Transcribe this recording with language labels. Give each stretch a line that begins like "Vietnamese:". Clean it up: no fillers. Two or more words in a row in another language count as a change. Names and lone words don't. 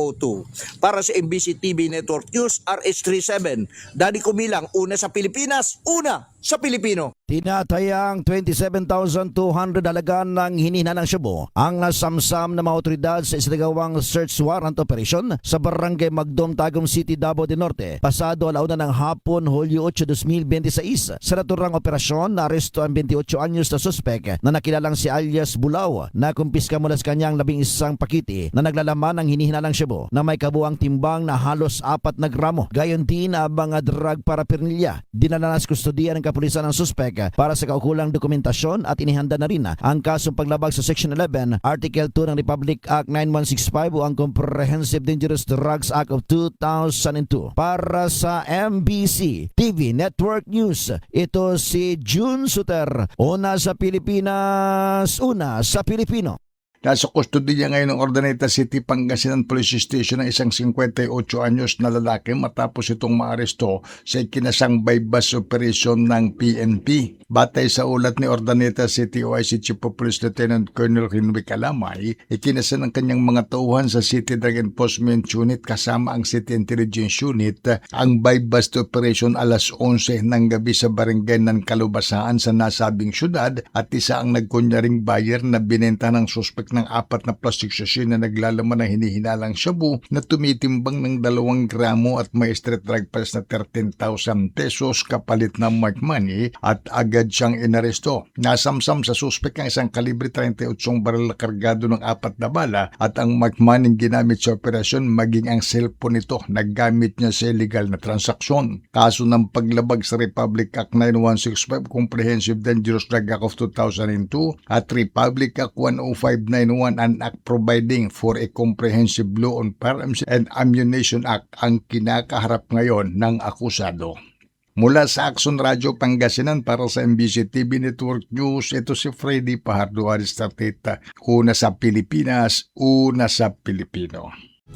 Filipino: Para sa MBC TV Network News, RH37, Danny Kumilang, una sa Pilipinas, una sa Pilipino. Tinatayang 27,200 halaga ng hinihinanang shabu ang nasamsam ng mga otoridad sa isinagawang
English: search warrant operation
Filipino: sa Barangay Magdom, Tagum City, Davao del Norte. Pasado alauna ng hapon, Hulyo 8, 2026. Sa naturang operasyon, naaresto ang 28 anyos na suspek na nakilalang si alias Bulao na kumpiska mula sa kanyang 11 pakiti na naglalaman ng hinihinanang shabu na may kabuang timbang na halos 4 na gramo. Gayon din ang mga
English: drug paraphernalia.
Filipino: Dinala na sa kustodiya ng kapulisan ng suspek para sa kaukulang dokumentasyon at inihanda na rin ang kasong paglabag sa Section 11, Article 2 ng Republic Act 9165 o ang Comprehensive Dangerous Drugs Act of 2002. Para sa MBC TV Network News, ito si June Suter, una sa Pilipinas, una sa Pilipino. Nasa custody niya ngayon ng Urdaneta City, Pangasinan Police Station ng isang 58 anyos na lalaki matapos itong maaresto sa ikinasang
English: bypass operation
Filipino: ng PNP. Batay sa ulat ni Urdaneta City
English: OIC Chief of Police Lieutenant Colonel
Filipino: Henry Calamay, ikinasa ng kanyang mga tauhan sa City Drug Enforcement Unit kasama ang City Intelligence Unit ang
English: bypass operation
Filipino: alas 11 ng gabi sa barangay ng Kalubasaan sa nasabing syudad at isa ang nagkunyaring buyer na binenta ng suspect ng 4 na
English: plastic sachet
Filipino: na naglalaman ng hinihinalang shabu na tumitimbang ng 2 gramo at may
English: street drug price
Filipino: na 13,000 pesos kapalit na
English: mark money
Filipino: at agad siyang inaresto. Nasamsam sa suspect ang isang kalibre 38 baril na kargado ng 4 na bala at ang
English: mark money
Filipino: ginamit sa operasyon maging ang cellphone nito na gamit niya sa illegal na transaksyon. Kaso ng paglabag sa Republic Act 9165 Comprehensive Dangerous Drug Act of 2002 at Republic Act 10591 an act providing for a comprehensive law on firearms and ammunition act ang kinakaharap ngayon ng akusado. Mula sa Action Radio Pangasinan para sa MBC TV Network News, ito si Freddy Pajardo Aristateta. Una sa Pilipinas, una sa Pilipino.